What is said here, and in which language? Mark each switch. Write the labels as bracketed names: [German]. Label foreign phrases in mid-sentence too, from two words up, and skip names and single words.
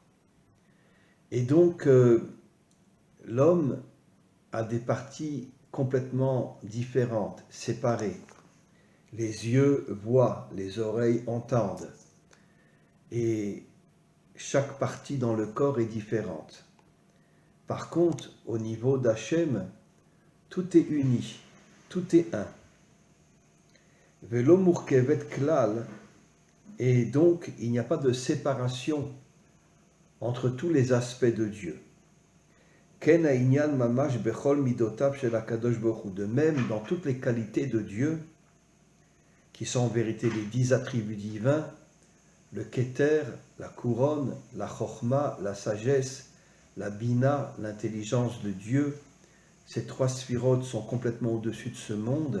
[French] Et donc, l'homme a des parties complètement différentes, séparées. Les yeux voient, les oreilles entendent. Et chaque partie dans le corps est différente. Par contre, au niveau d'Hachem, tout est uni, tout est un. [Hebrew] ולא מורכבת כלל, [French] et donc il n'y a pas de séparation entre tous les aspects de Dieu. [Hebrew] כן העניין ממש בכל מדותיו של הקדוש ברוך הוא, [French] de même dans toutes les qualités de Dieu, qui sont en vérité les 10 attributs divins, le keter, la couronne, la chokhma, la sagesse, la bina, l'intelligence de Dieu. Ces 3 sphirotes sont complètement au-dessus de ce monde.